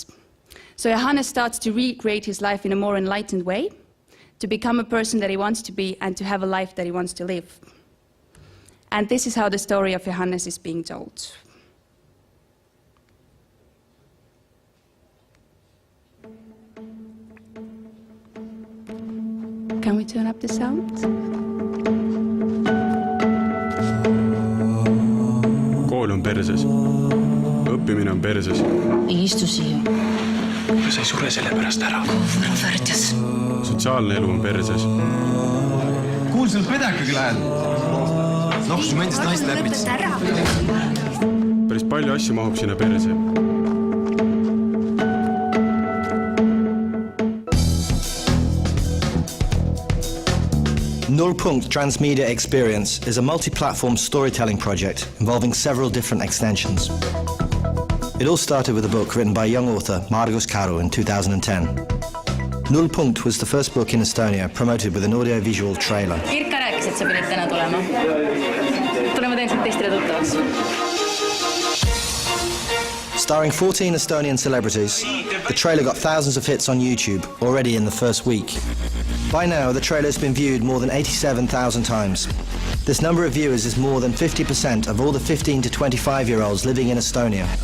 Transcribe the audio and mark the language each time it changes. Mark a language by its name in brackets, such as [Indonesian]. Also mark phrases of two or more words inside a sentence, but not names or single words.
[English] So Johannes starts to recreate his life in a more enlightened way, to become a person that he wants to be and to have a life that he wants to live. And this is how the story of Johannes is being told. Can we turn up the sound? [Estonian] Kool on perses. Õppimine on perses. Ei istu siia. Sa ei sure selle pärast ära. Värdjas. Sotsiaalne elu on perses. Kuul sul pedakagi lähed? Noh, su endast naist läbid. Päris palju asju mahub sinna perse. [English] Nullpunkt Transmedia Experience is a multi-platform storytelling project involving several different extensions. It all started with a book written by young author Margus Karu in 2010. Nullpunkt was the first book in Estonia promoted with an audio-visual trailer. [Estonian] Kirka rääkis, et sa pidid täna tulema. Tule, ma teen sind teistele tuttavaks. [English] Starring 14 Estonian celebrities, the trailer got thousands of hits on YouTube already in the first week. By now, the trailer has been viewed more than 87,000 times. This number of viewers is more than 50% of all the 15 to 25-year-olds living in Estonia.